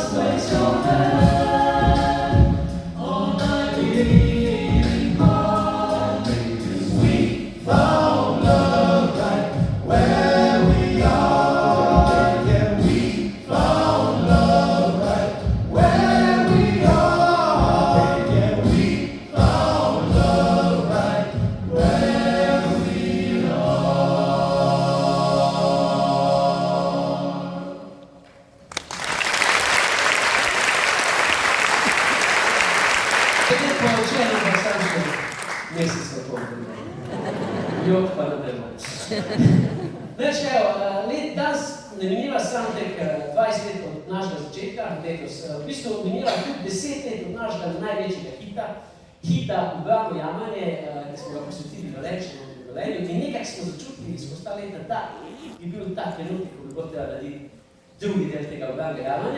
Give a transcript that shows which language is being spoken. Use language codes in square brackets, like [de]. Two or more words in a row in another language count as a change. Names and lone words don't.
[en] Place your hand on my beating heart, 'cause we found love right where we are. Yeah, we found love right where we are. Yeah, we found love right where we are. [it] Vedete poi c'era abbastanza messi sotto io [sl] pa ne vem. Znači, evo, danes ne mineva samo tek 20 let od našega začetka, letos, v bistvu mineva tudi 10 let od našega največjega hita Ubrano jamanje, ki smo ga posvetili Velenčanu in Velenju, in nekaj smo začutili skozi ta leta, da je bil tak trenutek, ko bi bilo treba narediti drugi del tega Ubranega jamanja.